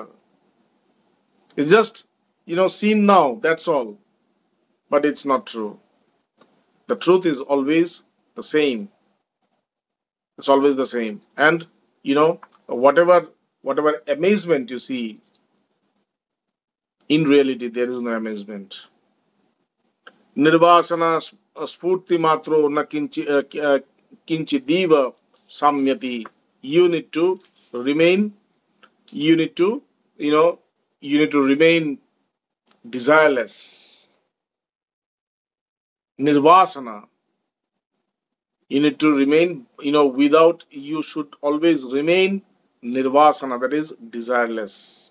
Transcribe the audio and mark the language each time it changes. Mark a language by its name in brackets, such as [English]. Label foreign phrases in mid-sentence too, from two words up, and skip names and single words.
[English] It's just, seen now, that's all. But it's not true. The truth is always the same. It's always the same. And, whatever amazement you see, in reality, there is no amazement. [Sanskrit] निर्वासना स्फूर्ति मात्रो न किंचि दिव समयति. [English] You need to remain, you need to, you need to remain desireless. Nirvasana. You need to remain, you should always remain nirvasana, that is desireless.